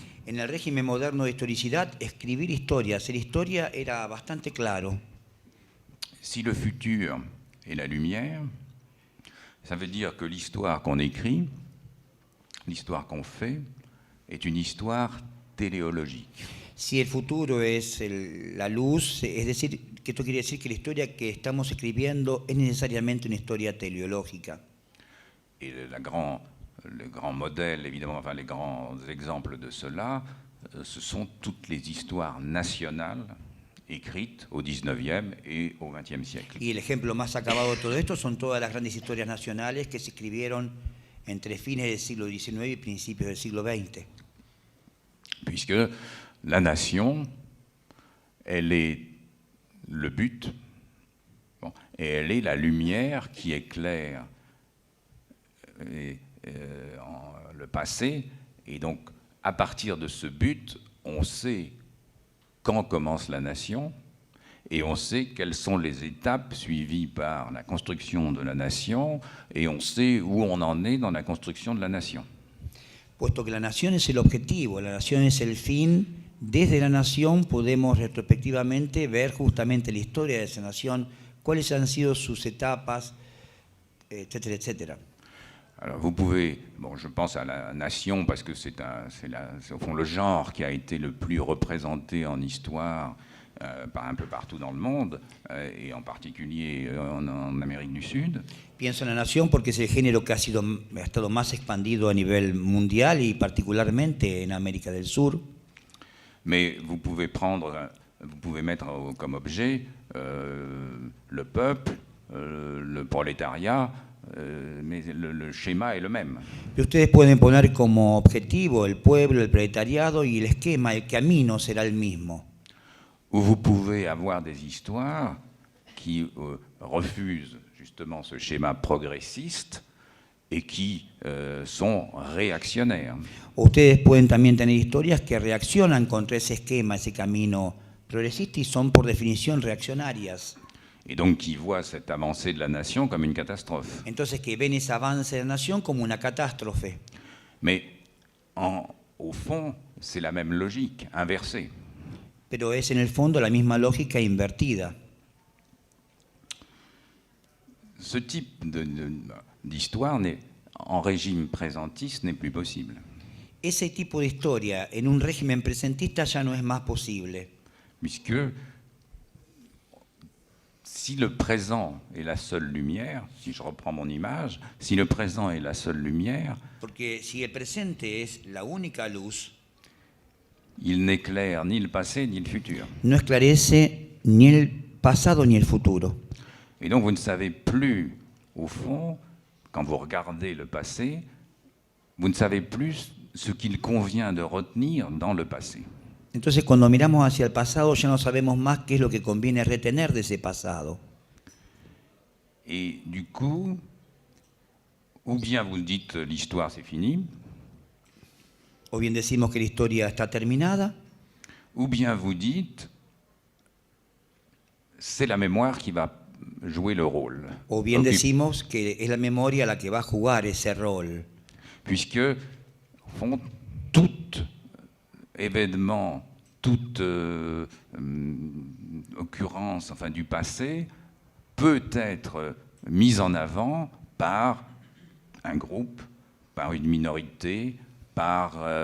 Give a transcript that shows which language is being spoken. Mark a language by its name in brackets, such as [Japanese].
[Spanish] En el régimen moderno de historicidad, escribir historia, hacer historia era bastante claro. [French] Si le futur est la lumière, ça veut dire que l'histoire qu'on écrit, l'histoire qu'on fait, est une histoire téléologique. [Spanish] Si el futuro es la luz, es decir, que esto quiere decir que la historia que estamos escribiendo es necesariamente una historia teleológica. [French] Et le grand modèle, évidemment, enfin les grands exemples de cela, ce sont toutes les histoires nationales écrites au XIXe et au XXe siècle. [Spanish] Y el ejemplo más acabado de todo esto son todas las grandes historias nacionales que se escribieron entre fines del siglo XIX y principios del siglo XX. [French] Puisque la nation, elle est le but, bon, et elle est la lumière qui éclaire le passé, et donc à partir de ce but, on sait quand commence la nation, et on sait quelles sont les étapes suivies par la construction de la nation, et on sait où on en est dans la construction de la nation. [Spanish] Puesto que la nación es el objetivo, la nación es el fin, desde la nación podemos retrospectivamente ver justamente la historia de esa nación, cuáles han sido sus etapas, etcétera, etcétera. [French] Alors vous pouvez, bon, je pense à la nation parce que c'est au fond le genre qui a été le plus représenté en histoire un peu partout dans le monde, et en particulier en Amérique du Sud. [Spanish] Pienso en la nación porque es el género que ha estado más expandido a nivel mundial y particularmente en América del Sur. [French] Mais vous pouvez mettre comme objet le peuple, le prolétariat, mais le schéma est le même. [Spanish] Y ustedes pueden poner como objetivo el pueblo, el proletariado y el esquema, el camino será el mismo. [French] Où vous pouvez avoir des histoires qui refusent justement ce schéma progressiste et qui sont réactionnaires. [Spanish] Ustedes pueden también tener historias que reaccionan contra ese esquema, ese camino progresista y son por definición reaccionarias. [French] Et donc qui voient cette avancée de la nation comme une catastrophe. [Spanish] Entonces que ven ese avance de la nación como una catástrofe. [French] Mais au fond, c'est la même logique, inversée. [Spanish] Pero es en el fondo la misma lógica invertida. [French] Ce type d'histoire en régime présentiste n'est plus possible. [Spanish] Ese tipo de historia en un régimen presentista ya no es más posible. [French] Puisque si le présent est la seule lumière, si je reprends mon image, si le présent est la seule lumière, [Spanish] Porque si el presente es la única luz, [French] il n'éclaire ni le passé ni le futur. [Spanish] no esclarece ni el pasado ni el futuro. [French] Et donc vous ne savez plus, au fond, quand vous regardez le passé, vous ne savez plus ce qu'il convient de retenir dans le passé. [Spanish] Entonces cuando miramos hacia el pasado ya no sabemos más qué es lo que conviene retener de ese pasado. [French] Et du coup, ou bien vous dites l'histoire c'est fini, [Spanish] O bien decimos que la historia está terminada, [French] ou bien vous dites c'est la mémoire qui va jouer le rôle. [Spanish] o bien decimos que es la memoria la que va a jugar ese rol. [French] Puisque, au fond, tout événement, toute occurrence enfin, du passé peut être mise en avant par un groupe, par une minorité, par